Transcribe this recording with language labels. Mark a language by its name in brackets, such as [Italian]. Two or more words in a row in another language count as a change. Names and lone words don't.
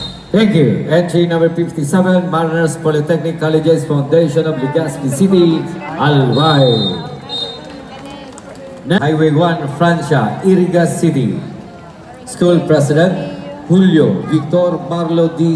[English] Thank you. Entry number 57, Mariners Polytechnic Colleges Foundation of Legazpi City, Albay. Highway 1, Francia, Iriga City. School President, Julio Victor Marlo D.